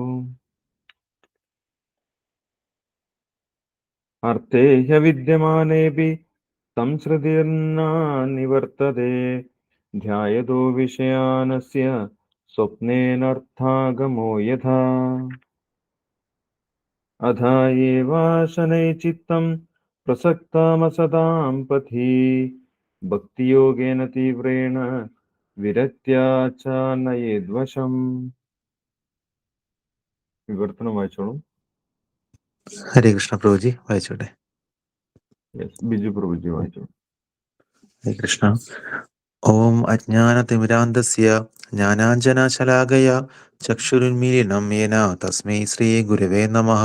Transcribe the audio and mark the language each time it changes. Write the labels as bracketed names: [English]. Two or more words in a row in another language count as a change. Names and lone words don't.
[Sanskrit] अर्थे ह्यविद्यमानेऽपि संसृतिर्न निवर्तते ध्यायतो विषयानस्य स्वप्नेनर्थागमो यथा। अथा एवाशनैचित्तं प्रसक्तमसतां पथि भक्तियोगेन तीव्रेण विरक्त्या च नयेद्वशम्. [Malayalam] വിവർത്തനം വായിച്ചോളൂ. [Sanskrit] हरे कृष्ण [Malayalam] പ്രഭുജി വായിച്ചോട്ടെ. ബിജു പ്രഭുജി വായിച്ചോളൂ. [Sanskrit] हरे कृष्ण. ॐ अज्ञानतिमिरान्धस्य ज्ञानाञ्जनशलाकया चक्षुरुन्मीलिनं येन तस्मै श्री गुरवे नमः.